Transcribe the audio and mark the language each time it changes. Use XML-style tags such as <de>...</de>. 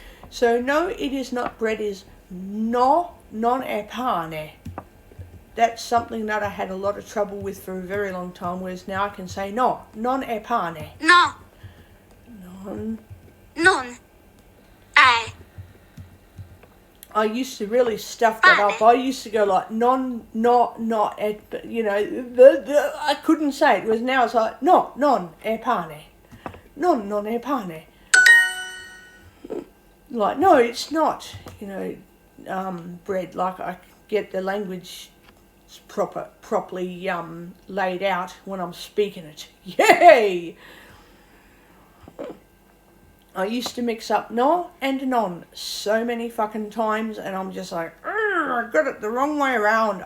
<en>So, no, it is not bread, is no,</en> <it>non è pane.</it> <en>That's something that I had a lot of trouble with for a very long time, whereas now I can say</en> <it>no, non è pane. No, Non. non è</it> <en>I used to really stuff that up. I used to go like non, not, you know, I couldn't say it. Whereas now it's like</en> <it>no, non è pane. Non è pane.</it> <en>Like, no, it's not, you know, bread. Like, I get the language properly laid out when I'm speaking it. Yay! I used to mix up no and non so many fucking times, and I'm just like, I got it the wrong way around.</en>